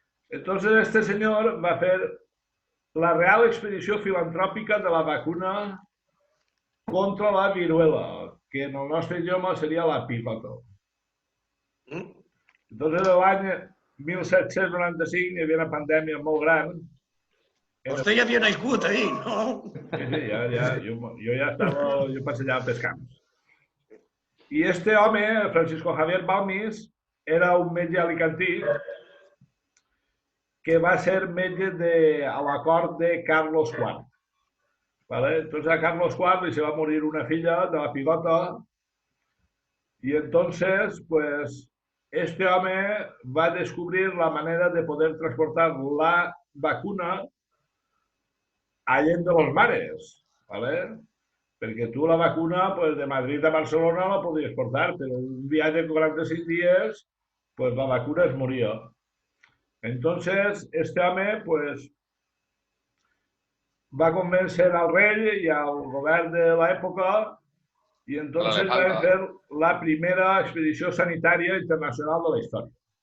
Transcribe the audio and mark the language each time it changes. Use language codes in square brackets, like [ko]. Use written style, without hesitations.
[es] Entonces este señor va a hacer la Real Expedició Filantrópica de la vacuna contra la viruela, que en [ca] el nostre idioma seria la pigota. Entonces l'any 1795 hi havia una pandèmia molt gran. Vostè ja havia nascut ahir, no? Sí, jo ja estava, jo passejava pels camps. I este home, Francisco Javier Balmis, era un metge alicantí que va ser metge a la cort de Carlos IV. [es] Entonces [ca] a Carlos IV li se va morir una filla de la pigota [es] y entonces, pues, este home va descubrir la manera de poder transportar la vacuna allende de los mares, ¿vale? [ca] Perquè tu la vacuna, pues, de Madrid a Barcelona la podies portar, però un viatge de 45 dies, pues, la vacuna es moria. Entonces, este home, pues, va convèncer al rei i al govern de l'època i entonces van fer la primera expedició sanitària internacional de la història.